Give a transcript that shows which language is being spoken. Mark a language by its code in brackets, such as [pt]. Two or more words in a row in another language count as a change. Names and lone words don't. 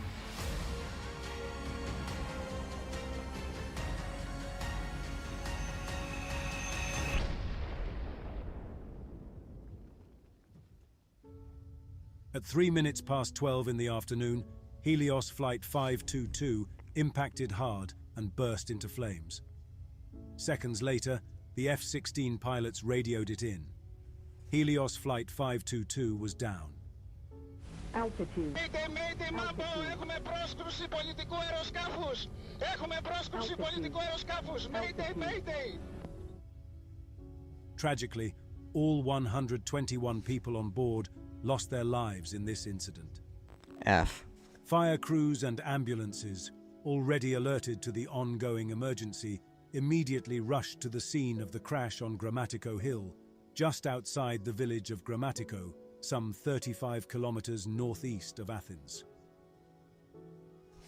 [en] At 3 minutes past 12 in the afternoon, Helios Flight 522 impacted hard and burst into flames. Seconds later, the F-16 pilots radioed it in. Helios Flight 522 was down. Altitude. Mayday, Mabo! [el] Έχουμε πρόσκρουση πολιτικού αεροσκάφους! Έχουμε πρόσκρουση πολιτικού αεροσκάφους! [en] Mayday! Tragically, all 121 people on board lost their lives in this incident. F. Fire crews and ambulances, already alerted to the ongoing emergency, immediately rushed to the scene of the crash on Grammatiko Hill, just outside the village of Grammatiko, some 35 kilometers northeast of Athens.